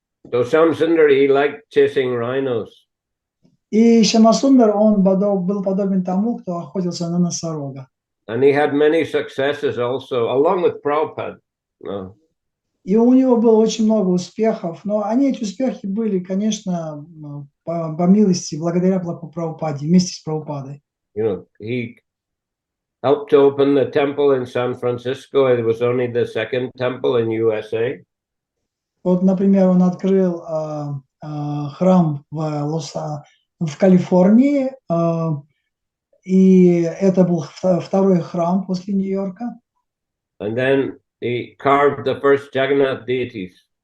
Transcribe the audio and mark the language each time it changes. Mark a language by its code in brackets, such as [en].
[en] So Shamsundar, he liked chasing rhinos. [ru] И Шамасундар, он был подобен тому, кто охотился на носорога. [en] And he had many successes also, along with Prabhupada. [ru] И у него было очень много успехов, но эти успехи были, конечно, по милости, благодаря Прабхупаде, вместе с Прабхупадой. [en] He helped to open the temple in San Francisco. It was only the second temple in USA. [ru] Вот, например, он открыл храм в Калифорнии, и это был второй храм после Нью-Йорка. [en] And then he carved the first Jagannath deities.